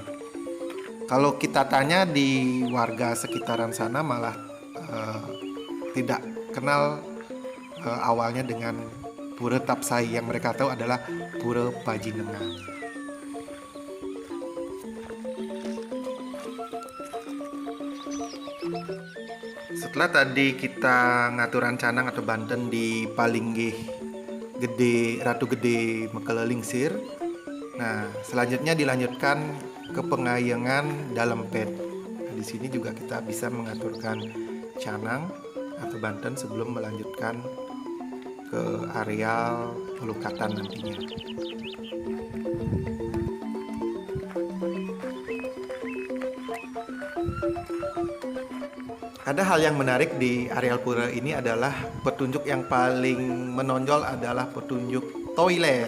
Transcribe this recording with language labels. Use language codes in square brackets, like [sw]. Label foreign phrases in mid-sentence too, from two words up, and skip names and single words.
[id] Kalau kita tanya di warga sekitaran sana malah tidak kenal awalnya dengan Pura Tapsai, yang mereka tahu adalah Pura Pajinengan. Setelah tadi kita ngaturan canang atau Banten di Palinggih Gede Ratu Gede Mekele Lingsir. Nah, selanjutnya dilanjutkan ke Pengayengan Dalempet. Nah, di sini juga kita bisa mengaturkan canang atau Banten sebelum melanjutkan ke areal pelukatan nantinya. Ada hal yang menarik di areal pura ini adalah petunjuk yang paling menonjol adalah petunjuk toilet.